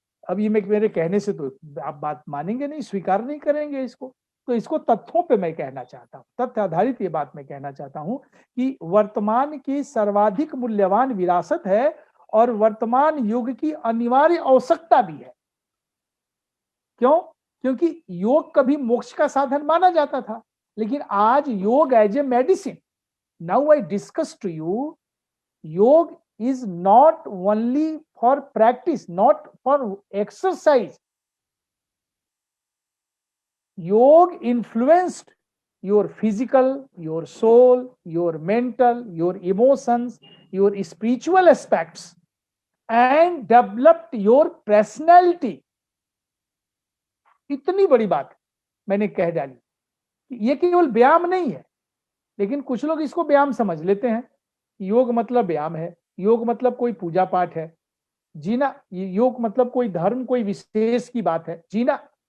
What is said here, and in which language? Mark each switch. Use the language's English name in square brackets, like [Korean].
[Hindi] अब ये मेरे कहने से तो आप बात मानेंगे नहीं, स्वीकार नहीं करेंगे इसको, तो इसको तथ्यों पे मैं कहना चाहता हूँ, तथ्य आधारित ये बात मैं कहना चाहता हूँ कि वर्तमान की सर्वाधिक मूल्यवान विरासत है और वर्तमान युग की अनिवार्य आवश्यकता भी है। क्यों? क्योंकि योग कभी मोक्ष का साधन माना जाता था, लेकिन आज योग [English] As a medicine, now I discuss to you, yoga is not only for practice, not for exercise. Yoga influenced your physical, your soul, your mental, your emotions, your spiritual aspects and developed your personality. [Hindi] इतनी बड़ी बात मैंने कह डाली। ये केवल व्यायाम नहीं है, लेकिन कुछ लोग इसको व्यायाम समझ लेते हैं। योग मतलब व्यायाम है, योग मतलब कोई पूजा पाठ है, जीना। योग मतलब कोई धर्म, कोई विशेष की बात है, जीना।